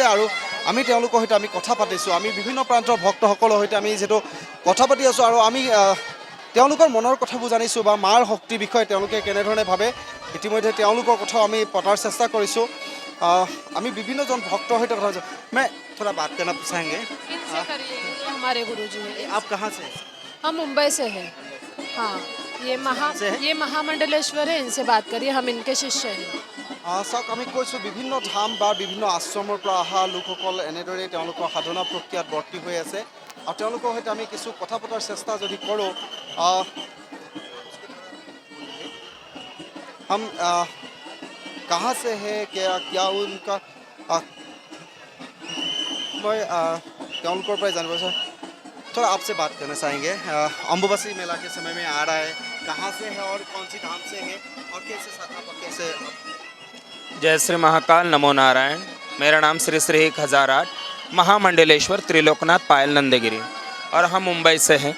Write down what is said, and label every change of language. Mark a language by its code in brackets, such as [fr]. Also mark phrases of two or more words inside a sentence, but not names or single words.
[as] আৰু আমি তেওঁলোকৰ সৈতে আমি কথা পাতিছোঁ। আমি বিভিন্ন প্ৰান্তৰ ভক্তসকলৰ সৈতে আমি যিহেতু কথা পাতি আছোঁ আৰু আমি তেওঁলোকৰ মনৰ কথাবোৰ জানিছোঁ বা মাৰ শক্তিৰ বিষয়ে তেওঁলোকে কেনেধৰণে ভাবে ইতিমধ্যে তেওঁলোকৰ কথাও আমি পতাৰ চেষ্টা কৰিছোঁ। আমি বিভিন্নজন ভক্তৰ সৈতে কথা পাতিছোঁ। [hi] मैं थोड़ा बात करना चाहेंगे। इनसे करिए, ये हमारे गुरुजी हैं। आप कहाँ से? हम मुंबई से हैं। हाँ, ये महामंडलेश्वर है, इनसे बात करिए, हम इनके शिष्य हैं। [as] চাওক, আমি কৈছোঁ বিভিন্ন ধাম বা বিভিন্ন আশ্ৰমৰ পৰা অহা লোকসকল এনেদৰেই তেওঁলোকৰ সাধনা প্ৰক্ৰিয়াত বৰ্তি হৈ আছে। আৰু তেওঁলোকৰ সৈতে আমি কিছু কথা পতাৰ চেষ্টা যদি কৰোঁ, [hi] हम कहाँ से है क्या उनका मैं [as] তেওঁলোকৰ পৰাই জানিব বিচাৰোঁ। [hi] थोड़ा आपसे बात करना चाहेंगे। अम्बुबासी मेला के समय में आ रहा है, कहाँ से है और कौन सी धाम से है और कैसे कैसे? जय श्री महाकाल, नमो नारायण। मेरा नाम श्री श्री 1008 महामंडलेश्वर त्रिलोकनाथ पायल नंदगिरी और हम मुंबई से हैं।